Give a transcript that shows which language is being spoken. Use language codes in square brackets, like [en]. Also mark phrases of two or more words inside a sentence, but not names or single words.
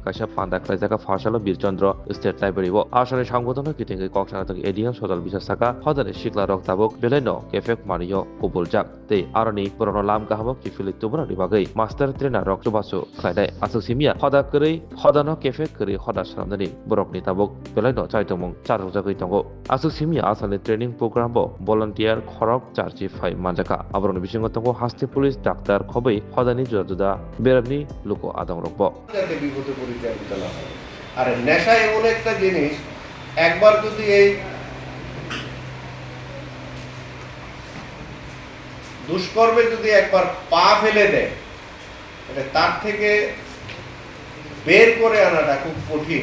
[trp] kaisa panda khlaijaka phasalo birchandra state library bo asane সংগঠন kitingi koksana tang ADM sodal bisasaka hodane shikla rok tabok beleno kefe maniyo kubuljak te aroni purono lam kahabok tifili tubra dibagai [en] master trainer [trp] rok chubasu khlaidai asuk simia hoda keri hodano kefe keri hoda sanamdani borok ni tabok beleno chaitomung charujagoi tongo asuk simia asane [en] training program [trp] bo volunteer khorok charchi phai manjaka aboroni bisingo tongo hasti police ডাক্তার খবই হদানি জুদা বেরাবনি লোকো আদম রকব [bn] যাতে বিপদে পরিচালিত না হয়। আর নেশা এমন একটা জিনিস, একবার যদি এই দুষ্কর্মে যদি একবার পা ফেলে দেয়, তার থেকে বের করে আনাটা খুব কঠিন।